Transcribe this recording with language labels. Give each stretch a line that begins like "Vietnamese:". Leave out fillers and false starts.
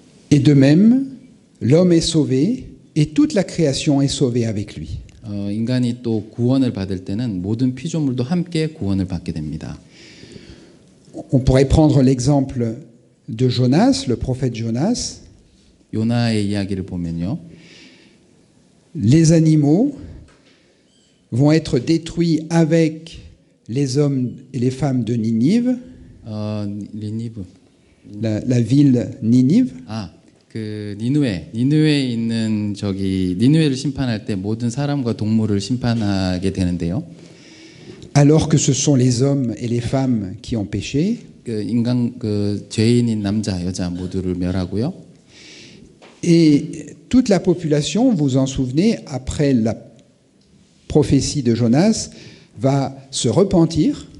French: Et de même, l'homme est sauvé et toute la création est sauvée avec lui.
Korean: 인간이 또 구원을 받을 때는 모든 피조물도 함께 구원을 받게 됩니다.
French: On pourrait prendre l'exemple de Jonas, le prophète Jonas.
Korean: 요나의 이야기를 보면요.
French: Les animaux vont être détruits avec les hommes et les femmes de Ninive,
Korean: 니니브.
French: la ville Ninive.
Korean: 그 니느웨에 있는 니느웨를 심판할 때 모든 사람과 동물을 심판하게 되는데요.
French: Alors que ce sont les hommes et les femmes qui ont péché.
Korean: 그 죄인인 남자, 여자 모두를 멸하고요.
French: Et toute la population, vous en souvenez, après la prophétie de Jonas, va se repentir.